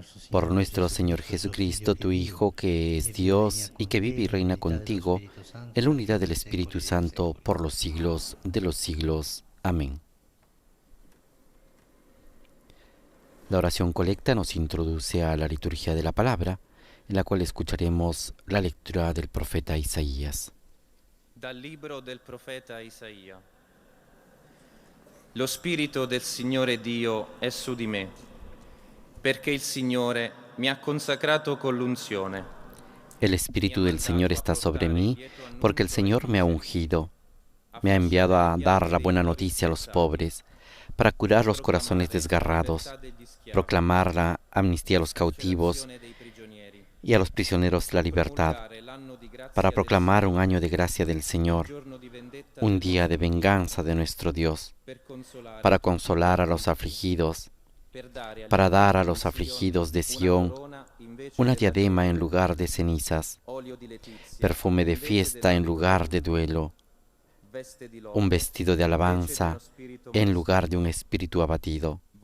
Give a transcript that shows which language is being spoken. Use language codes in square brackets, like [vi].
[es] Por nuestro Señor Jesucristo, tu Hijo, que es Dios y que vive y reina contigo, en la unidad del Espíritu Santo, por los siglos de los siglos. Amén. La oración colecta nos introduce a la liturgia de la palabra, en la cual escucharemos la lectura del profeta Isaías. [it] Dal libro del profeta Isaia. Lo Spirito del Signore Dio è su di me, perché il Signore mi ha consacrato con l'unzione. [es] El Espíritu del Señor está sobre mí, porque el Señor me ha ungido. Me ha enviado a dar la buena noticia a los pobres, para curar los corazones desgarrados, proclamar la amnistía a los cautivos y a los prisioneros la libertad, para proclamar un año de gracia del Señor, un día de venganza de nuestro Dios, para consolar a los afligidos, para dar a los afligidos de Sión una diadema en lugar de cenizas, perfume de fiesta en lugar de duelo, un vestido de alabanza en lugar de un espíritu abatido.